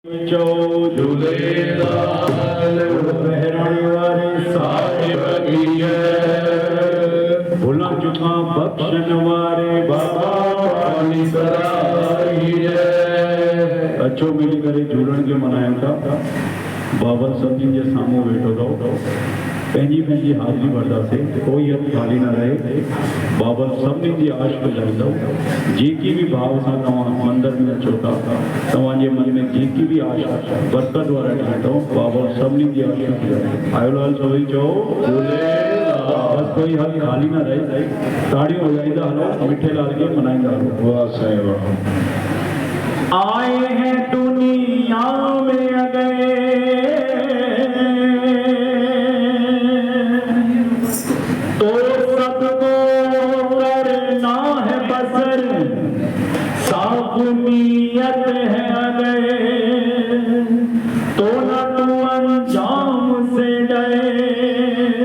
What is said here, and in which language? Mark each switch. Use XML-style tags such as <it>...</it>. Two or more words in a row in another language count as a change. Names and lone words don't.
<sd>झूलेलाल बहरण वारे साहिब की जय। भुला चुका बख्शण वारे बाबा पानी सराई जय। अचो मिली करे झूलण के मनाया था। बाबा सभिनी जे साम्हूं वेठो अथव। पंहिंजी पंहिंजी हाज़िरी भरदासीं, कोई हथ खाली न रहे। बाबा सभिनी जी आश पुॼाईंदव। जेकी भी भाव सां तव्हां मंदिर में अचो था, तव्हांजे मन में जेकी भी आश बरकत वारा ठाहींदव, बाबा सभिनी जी आश पुॼाईंदव। आयोलाल सभई चओ झूलेलाल। बस कोई हथ खाली न रहे। ताड़ियूं वॼाईंदा हलो, मिठे लाल खे मनाईंदा हलो। वाह साईं वाह।</sd> <hi>आए हैं दुनिया में अगए तो सबको करना है बसर, साफ नीयत है अगर तो न तू अंजाम से डरे।</hi>